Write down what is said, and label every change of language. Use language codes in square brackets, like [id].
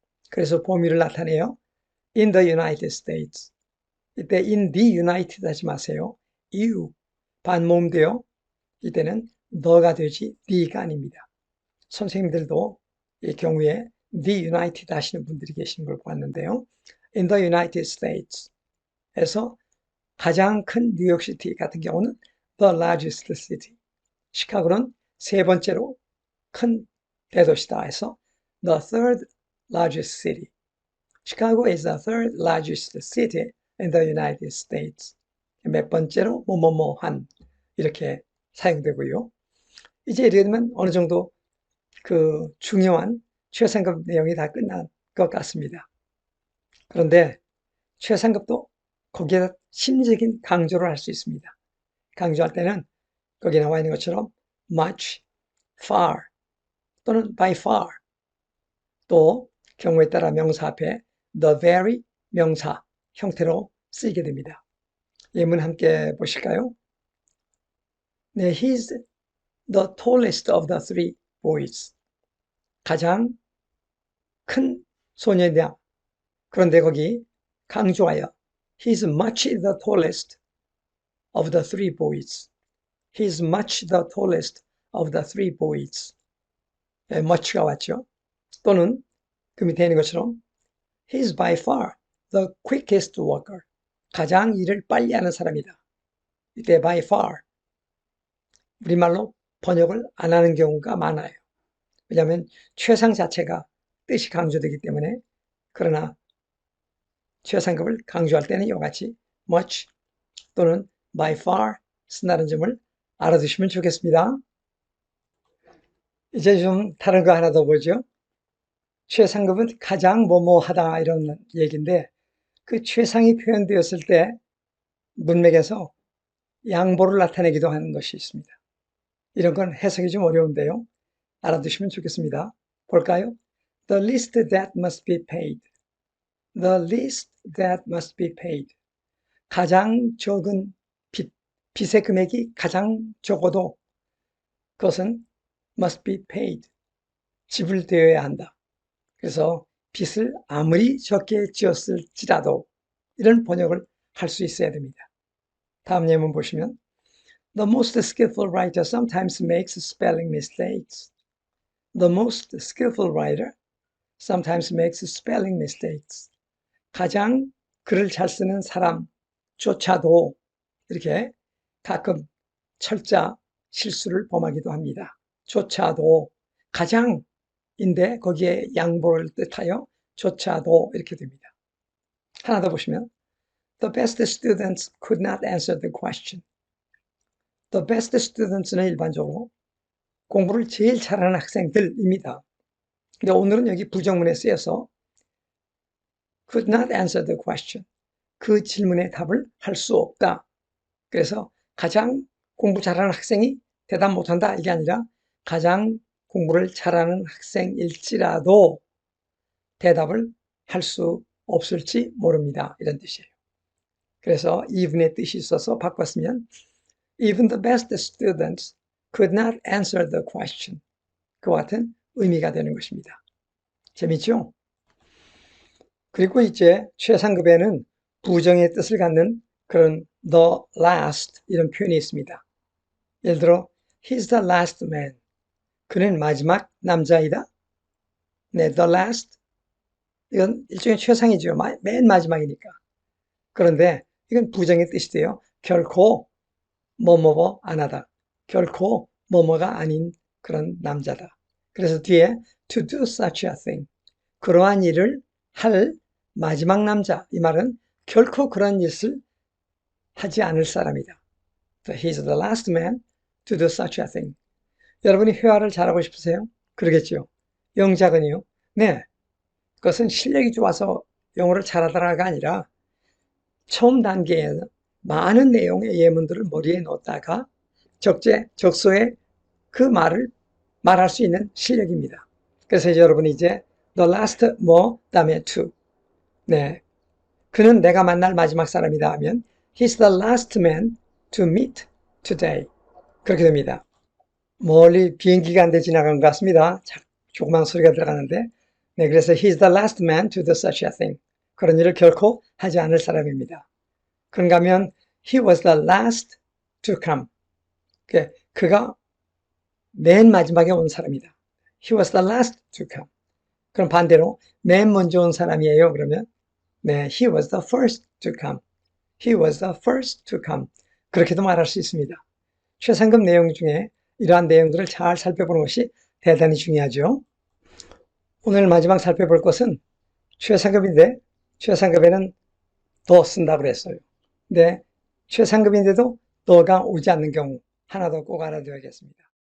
[ko] 그래서 범위를 나타내요. [en] In the United States. [ko] 이때 [en] in the United [ko] 하지 마세요. EU. 반모음돼요. 이때는 the가 되지 the가 아닙니다. 선생님들도 이 경우에 [en] the United [ko] 하시는 분들이 계신 걸 봤는데요. [en] In the United States [ko] 에서 가장 큰 뉴욕시티 같은 경우는 [en] the largest city. [ko] 시카고는 세 번째로 큰 대도시다 해서 [en] the third largest city. Chicago is the third largest city in the United States. [ko] 몇 번째로 뭐뭐뭐한 이렇게 사용되고요. 이제 이렇게 되면 어느 정도 그 중요한 최상급 내용이 다 끝난 것 같습니다. 그런데 최상급도 거기에 심리적인 강조를 할 수 있습니다. 강조할 때는 거기 나와 있는 것처럼 much, far 또는 by far 또 경우에 따라 명사 앞에 the very 명사 형태로 쓰이게 됩니다. 예문 함께 보실까요? [en] 네, he's the tallest of the three boys. [ko] 가장 큰 소년이다. 그런데 거기 강조하여 [en] he's much the tallest of the three boys. He's much the tallest of the three boys. [ko] 네, much가 왔죠. 또는 그 밑에 있는 것처럼 [en] he's by far the quickest walker. [ko] 가장 일을 빨리 하는 사람이다. 이때 by far 우리말로 번역을 안 하는 경우가 많아요. 왜냐하면 최상 자체가 뜻이 강조되기 때문에. 그러나 최상급을 강조할 때는 이와 같이 much 또는 by far 쓴다는 점을 알아두시면 좋겠습니다. 이제 좀 다른 거 하나 더 보죠. 최상급은 가장 뭐뭐하다 이런 얘기인데 그 최상이 표현되었을 때 문맥에서 양보를 나타내기도 하는 것이 있습니다. 이런 건 해석이 좀 어려운데요. 알아두시면 좋겠습니다. 볼까요? [en] The least that must be paid. The least that must be paid. [ko] 가장 적은 빚의 금액이 가장 적어도 그것은 [en] must be paid. [ko] 지불되어야 한다. 그래서 빚을 아무리 적게 지었을지라도 이런 번역을 할 수 있어야 됩니다. 다음 예문 보시면 [en] The most skillful writer sometimes makes spelling mistakes. The most skillful writer sometimes makes spelling mistakes. [ko] 가장 글을 잘 쓰는 사람조차도 이렇게 가끔 철자 실수를 범하기도 합니다. 조차도 가장인데 거기에 양보를 뜻하여 조차도 이렇게 됩니다. [en] 하나 더 보시면 The best students could not answer the question. The best students [ko] 는 일반적으로 공부를 제일 잘하는 학생들입니다. 근데 오늘은 여기 부정문에 쓰여서 [en] could not answer the question. [ko] 그 질문에 답을 할 수 없다. 그래서 가장 공부 잘하는 학생이 대답 못한다 이게 아니라 가장 공부를 잘하는 학생일지라도 대답을 할 수 없을지 모릅니다. 이런 뜻이에요. 그래서 even의 뜻이 있어서 바꿨으면 [en] even the best students could not answer the question. [ko] 그와 같은 의미가 되는 것입니다. 재밌죠? 그리고 이제 최상급에는 부정의 뜻을 갖는 그런 the last 이런 표현이 있습니다. 예를 들어 [en] he's the last man. [ko] 그는 마지막 남자이다. 네, the last. 이건 일종의 최상이죠. 맨 마지막이니까. 그런데 이건 부정의 뜻이 돼요. 결코 뭐뭐 안 하다. 결코 뭐뭐가 아닌 그런 남자다. 그래서 뒤에 [en] to do such a thing. [ko] 그러한 일을 할 마지막 남자. 이 말은 결코 그런 짓을 하지 않을 사람이다. [en] So he's the last man to do such a thing. [ko] 여러분이 회화를 잘하고 싶으세요? 그러겠죠. 영작은요? 네. 그것은 실력이 좋아서 영어를 잘하더라가 아니라 처음 단계에는 많은 내용의 예문들을 머리에 넣었다가 적소에 그 말을 말할 수 있는 실력입니다. 그래서 여러분이 이제 the last 다음에 to. 네. 그는 내가 만날 마지막 사람이다 하면 [en] he's the last man to meet today. [ko] 그렇게 됩니다. 멀리 비행기가 한 대 지나간 것 같습니다. 조그만 소리가 들어가는데 네, 그래서 [en] he's the last man to do such a thing. [ko] 그런 일을 결코 하지 않을 사람입니다. 그런가 하면 [en] he was the last to come. [ko] 그가 맨 마지막에 온 사람이다. [en] He was the last to come. [ko] 그럼 반대로 맨 먼저 온 사람이에요. [en] 그러면 네, he was the first to come. He was the first to come. [ko] 그렇게도 말할 수 있습니다. 최상급 내용 중에 이러한 내용들을 잘 살펴보는 것이 대단히 중요하죠. 오늘 마지막 살펴볼 것은 최상급인데 최상급에는 더 쓴다고 그랬어요. 근데 최상급인데도 더가 오지 않는 경우 하나 더 꼭 알아둬야겠습니다.